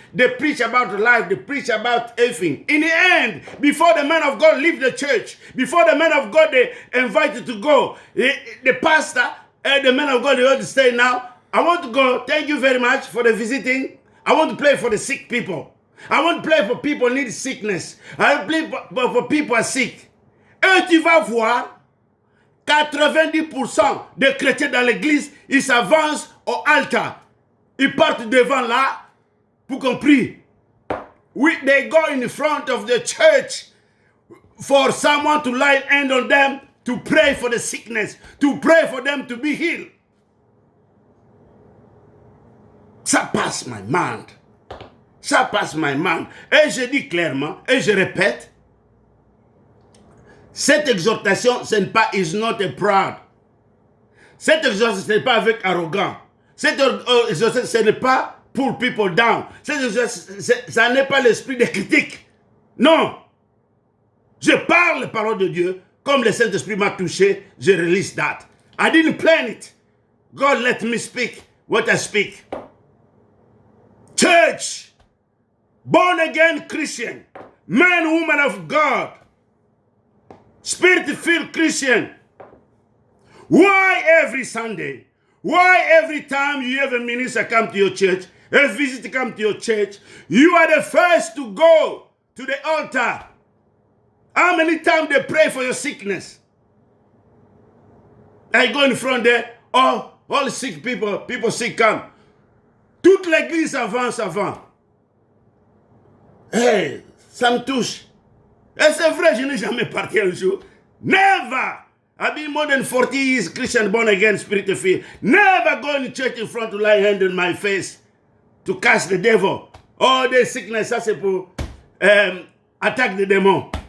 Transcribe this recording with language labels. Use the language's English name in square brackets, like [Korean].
[English] They preach about life. They preach about everything. In the end, before the man of God leave the church, before the man of God they invited to go, the pastor and the man of God they want to stay now. I want to go. Thank you very much for the visiting. I want to pray for the sick people. I want to pray for people who need sickness. I want to pray for people who are sick. [French] Et tu vas voir, 90% des chrétiens dans l'église, ils s'avancent au altar. Ils partent devant là pour qu'on prie. [English] They go in front of the church for someone to lay hand on them, to pray for the sickness, to pray for them to be healed. [French] Ça passe [English] my mind. [French] Ça passe my mind. Et je dis clairement, et je répète, cette exhortation, ce n'est pas, [English] is not a proud. [French] Cette exhortation, ce n'est pas avec arrogant. Cette exhortation, ce n'est pas [English] pull people down. [French] Ça n'est pas l'esprit de critique. Non. Je parle la parole de Dieu. Comme le Saint-Esprit m'a touché, je [English] release that. I didn't plan it. God let me speak what I speak. Church, born again Christian, man, woman of God, spirit-filled Christian. Why every Sunday? Why every time you have a minister come to your church, a visitor come to your church, you are the first to go to the altar? How many times they pray for your sickness? I go in front there, oh, all sick people sick come. [French] Toute l'église avance avant. Hey, ça me touche. Et c'est vrai, je n'ai jamais parti un jour. [English] Never. I've been more than 40 years Christian, born again, spirit filled. Never going to church in front to lay hand on my face to cast the devil. All the sickness, [French] ça c'est pour attaque [English] the [French] démon.